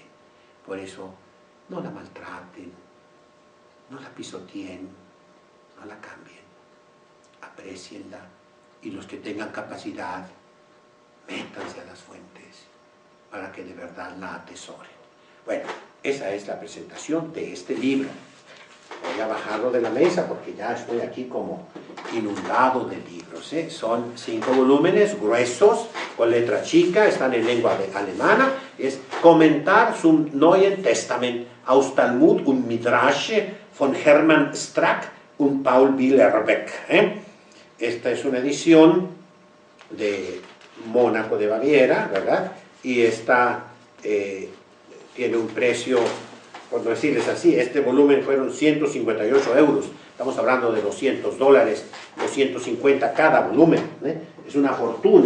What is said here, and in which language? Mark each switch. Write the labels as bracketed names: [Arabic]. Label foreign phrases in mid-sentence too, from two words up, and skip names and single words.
[Spanish] Por eso, no la maltraten, no la pisoteen, no la cambien, aprecienla, y los que tengan capacidad, métanse a las fuentes para que de verdad la atesoren. Bueno, esa es la presentación de este libro. Voy a bajarlo de la mesa porque ya estoy aquí como inundado de libros. Son 5 volúmenes gruesos, con letra chica, están en lengua alemana. Es Kommentar zum Neuen Testament aus Talmud und Midrash von Hermann Strack und Paul Billerbeck. Esta es una edición de Mónaco de Baviera, ¿verdad? Y esta tiene un precio, por no decirles así, este volumen fueron 158 euros, estamos hablando de $200, 250 cada volumen, es una fortuna.